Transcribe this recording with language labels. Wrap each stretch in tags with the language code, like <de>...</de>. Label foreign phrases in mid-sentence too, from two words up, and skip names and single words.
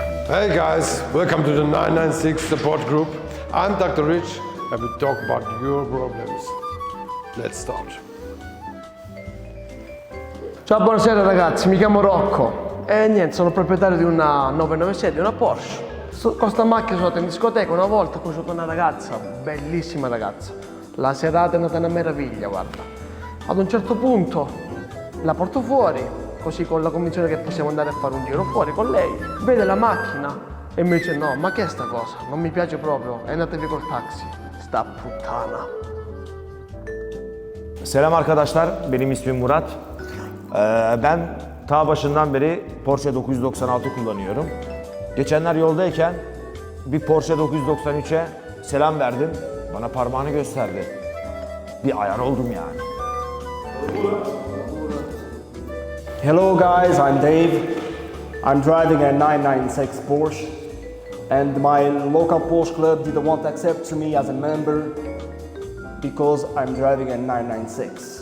<en>Hey guys, welcome to the 996 support group. I'm Dr. Rich and we talk about your problems. Let's start.</en> <it>Ciao, buonasera ragazzi, mi chiamo Rocco e niente, sono proprietario di una 997, una Porsche. Con sta macchina sono andato in discoteca una volta, ho conosciuto una ragazza, bellissima ragazza. La serata è andata una meraviglia, guarda. Ad un certo punto la porto fuori, così con la convinzione che possiamo andare a fare un giro fuori con lei. Vede la macchina e mi dice no, ma che è sta cosa? Non mi piace proprio, è andata via col taxi. Sta puttana.</it> <tr>Selam arkadaşlar, benim ismim Murat. Ben ta başından beri Porsche 996 kullanıyorum. Geçenler yoldayken bir Porsche 993'e selam verdim. Bana parmağını gösterdi. Bir ayar oldum yani.</tr> <en>Hello guys, I'm Dave. I'm driving a 996 Porsche and my local Porsche club didn't want to accept me as a member because I'm driving a 996.</en>